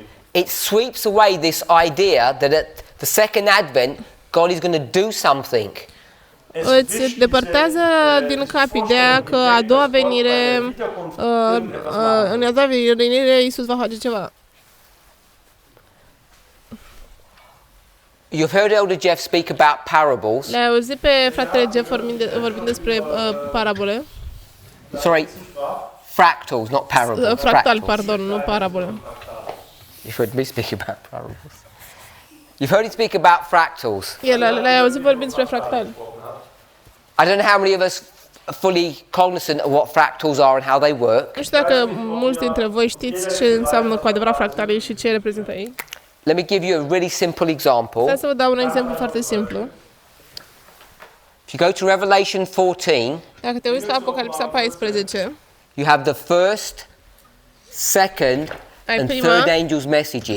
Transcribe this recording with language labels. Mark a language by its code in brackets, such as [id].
[en] It sweeps away this idea that at the second advent, God is going to do something. [ro] Îți depărtează din cap ideea că în a doua venire Iisus va face ceva. [en] You've heard Elder Jeff speak about parables. [ro] Le-ai auzit pe fratele Jeff vorbind despre parabole? [en] Sorry, fractals, not parables. [ro] Fractal, [en] fractals. [ro] pardon, nu parabole. [en] You've heard me speak about parables. You've heard him speak about fractals. [ro] Le-ai auzit vorbind despre fractali. [en] I don't know how many of us are fully cognizant of what fractals are and how they work. [ro] Nu știu dacă mulți dintre voi știți ce înseamnă cu adevărat fractalii și ce reprezintă ei. [en] Let me give you a really simple example. [ro] Hai să vă dau un exemplu foarte simplu. [en] If you go to Revelation 14, [ro] Dacă te uiți la Apocalipsa 14, [en] you have the first, second, [ro] ai [en] and third angel's messages.